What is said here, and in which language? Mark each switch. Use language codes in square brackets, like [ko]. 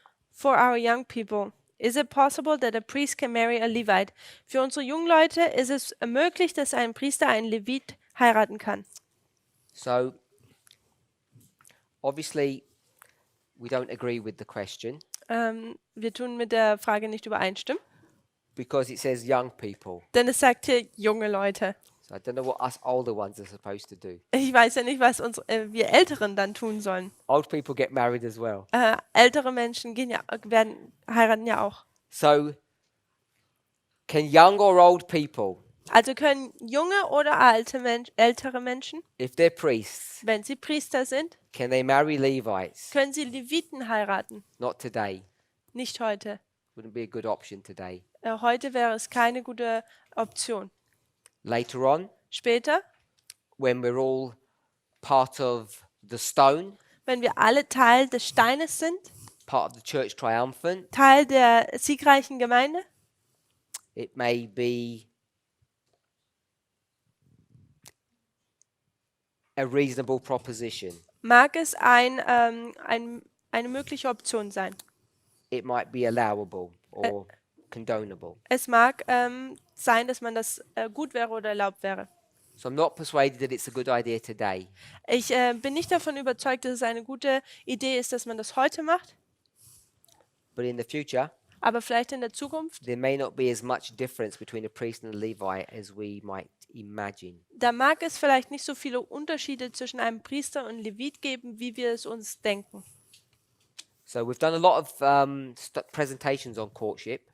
[en] For our young people, is it possible that a priest can marry a Levite? [de] Für unsere jungen Leute ist es möglich, dass ein Priester einen Levit heiraten kann. [en] So obviously we don't agree with the question [de] Wir tun mit der Frage nicht übereinstimmen, [en] because it says young people. [de] denn es sagt hier junge Leute. [en] So I don't know what us older ones are supposed to do. [de] Ich weiß ja nicht, was wir Älteren dann tun sollen. [en] Old people get married as well. [de] Ältere Menschen heiraten ja auch. [en] So can young or old people, [de] Also können junge oder ältere Menschen, [en] if they're priests, [de] wenn sie Priester sind, [en] can they marry Levites? [de] können sie Leviten heiraten. [en] Not today. [de] Nicht heute. [en] Wouldn't be a good option today. [de] Heute wäre es keine gute Option. [en] Later on, [de] Später, [en] when we're all part of the stone, [de] wenn wir alle Teil des Steines sind, [en] part of the church triumphant, [de] Teil der siegreichen Gemeinde, [en] it may be a reasonable proposition. [de] mag es eine mögliche Option sein. [en] It might be allowable or condonable. [de] Es mag sein, dass man das gut wäre oder erlaubt wäre. [en] So I'm not persuaded that it's a good idea today. [de] Ich bin nicht davon überzeugt, dass es eine gute Idee ist, dass man das heute macht, [en] But in the future, [de] aber vielleicht in der Zukunft. [en] there may not be as much difference between a priest and a Levite as we might imagine. [de] Da mag es vielleicht nicht so viele Unterschiede zwischen einem Priester und Levit geben, wie wir es uns denken. [en] So we've done a lot of presentations on courtship.